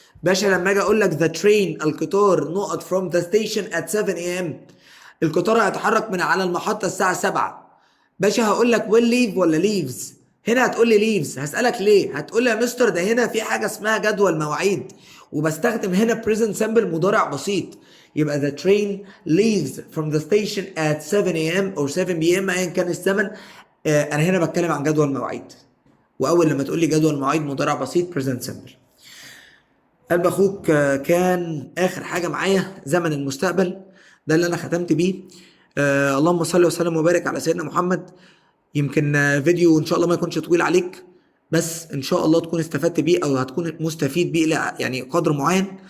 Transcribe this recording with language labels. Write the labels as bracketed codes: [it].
[ar] باشا لما اجي اقول لك [en] the train [ar] القطار نقط [en] from the station at 7 a.m. [ar] القطار هيتحرك من على المحطة الساعة 7. باشا هقول لك [en] will leave [ar] ولا leaves؟ هنا هتقول لي leaves. هسألك ليه؟ هتقول لي يا مستر ده هنا في حاجة اسمها جدول مواعيد، وبستخدم هنا [en] present simple [ar] مضارع بسيط. [en] يبقى the train leaves from the station at 7 a.m. or 7 p.m. ايا كان الزمن. [ar] انا هنا بتكلم عن جدول مواعيد. واول لما تقول لي جدول مواعيد مضارع بسيط [en] present simple. [ar] قلب اخوك كان اخر حاجه معايا زمن المستقبل، ده اللي انا ختمت بيه. اللهم صل وسلم وبارك على سيدنا محمد. يمكن فيديو ان شاء الله ما يكونش طويل عليك، بس ان شاء الله تكون استفدت بيه او هتكون مستفيد بيه يعني قدر معين.